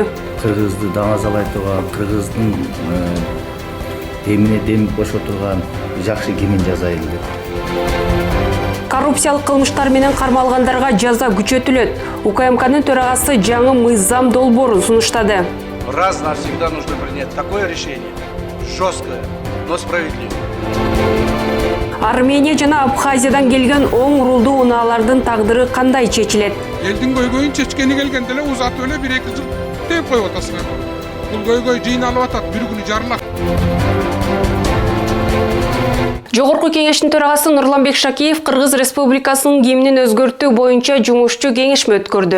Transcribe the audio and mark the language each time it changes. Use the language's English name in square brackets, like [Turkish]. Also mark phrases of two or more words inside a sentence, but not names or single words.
[Kyrgyz] Кыргызды даңазалай турган, Кыргыздын демине дем кошо турган жакшы гимн жазайын деп. Коррупциялык кылмыштар менен кармалгандарга жаза күчөтүлөт. УКМКнын төрагасы жаңы мыйзам долбоорун сунуштады. [Russian] Раз навсегда нужно принять такое решение, жесткое, но справедливое. [Kyrgyz] Армения жана Абхазиядан келген оң рулдуу унаалардын тагдыры кандай чечилет? Элдин көйгөйүн чечкени келгенде эле узатып эле 1-2 жыл деп коюп атасыңар. Бул көйгөй жыйналып атат, бир күнү жарылат. Жогорку Кеңештин төрагасы Нурланбек Шакиев Кыргыз Республикасынын гимнин өзгөртүү боюнча жумушчу кеңешме өткөрдү.